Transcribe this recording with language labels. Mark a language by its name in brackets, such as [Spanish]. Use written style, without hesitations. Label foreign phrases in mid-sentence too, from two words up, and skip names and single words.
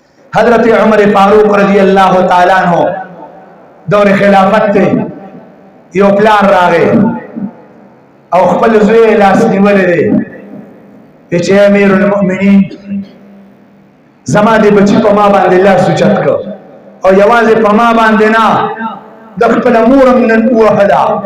[Pashto] حضرت عمر فاروق [Arabic] رضی اللہ تعالیٰ عنہ [Pashto] دور خلافت تے یو پلان راغے او خپل زوی لاس نیولې دی چې امیر المؤمنین زما دې بچی په ما باندې لاس اوچت کړ او یوازې په ما باندې نه د خپل مور هم نن ووهله.